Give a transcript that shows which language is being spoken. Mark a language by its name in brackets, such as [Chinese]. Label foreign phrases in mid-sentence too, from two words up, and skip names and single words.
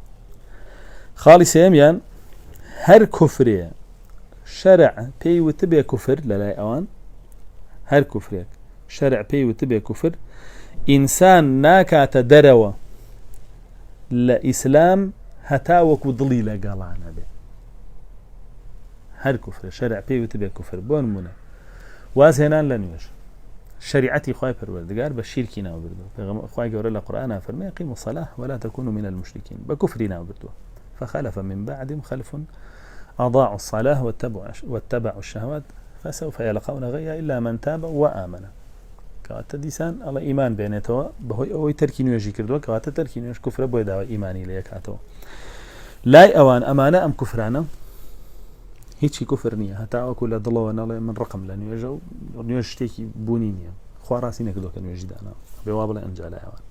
[Central Kurdish] خاڵی سێمیان هەر کوفرێ شەرع پێی وتە بێ کوفر لەلای ئەوان، هەر کوفرێک شەرع پێی وتە بێ کوفر ئینسان ناکاتە دەرەوە لە ئیسلام هەتا وەکو دڵی لەگەڵانە بێ. هەر کوفرە شەرع پێی وتە بێ کوفر. بۆ نمونە واز هێنان لە نوێژ شریعەتی خوای پەروەردگار بە شیرکی ناو بردووە. خوای گەورە لە قورئانە فەرمێ [Arabic] ئەقیموا الصلاة ولا تكونوا من المشركين، [Central Kurdish] بە کوفری ناو بردووە. [Arabic] فخلف من بعدهم خلف أضاعوا الصلاة واتبعوا الشهوات فسوف يلقون غيا إلا من تاب وآمن. [Central Kurdish] کەواتە دیسان ئەڵە ئیمان بێنێتەوە بەهۆی ئەوەی تەرکی نوێژی کردووە، کەواتە تەرکی نوێژ کوفرە بۆی داوای ئیمانی لە یەکاتەوە. لای ئەوان ئەمانە ئەم کوفرانە هیچی کوفر نییە، هەتا وەکو لە دڵەوە نەڵێ من ڕقم لە نوێژە و نوێژ شتێکی بوونی نییە، خوا ڕاستی نەکردووە کە نوێژی دانا بێ وا بڵێ ئەنجا لای ئەوان.